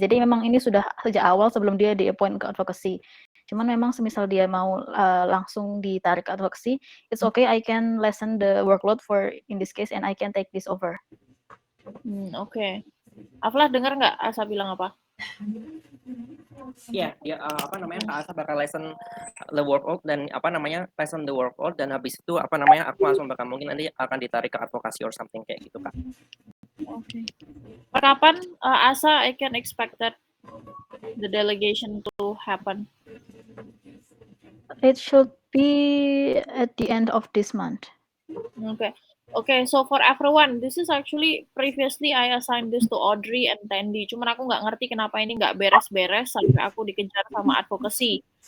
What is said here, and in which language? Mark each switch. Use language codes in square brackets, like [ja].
[id] Jadi memang ini sudah sejak awal sebelum dia di appoint ke advocacy. Cuman memang semisal dia mau langsung ditarik ke advocacy, [en] it's okay, I can lessen the workload for in this case and I can take this over. [id] Oke. Afla dengar nggak Asa bilang apa? Iya, Kak Asa bakal [en] lessen the workload [id] dan lessen the workload dan habis itu aku langsung bakal mungkin nanti akan ditarik ke advokasi [en] or something [id] kayak gitu, Kak. Oke. Kapan [en] Asa I can expect that the delegation to happen? It should be at the end of this month. Okay, so for everyone, this is actually previously I assigned this to Audrey and Tandy. [id] Cuman aku nggak ngerti kenapa ini nggak beres-beres sampai aku dikejar sama advocacy.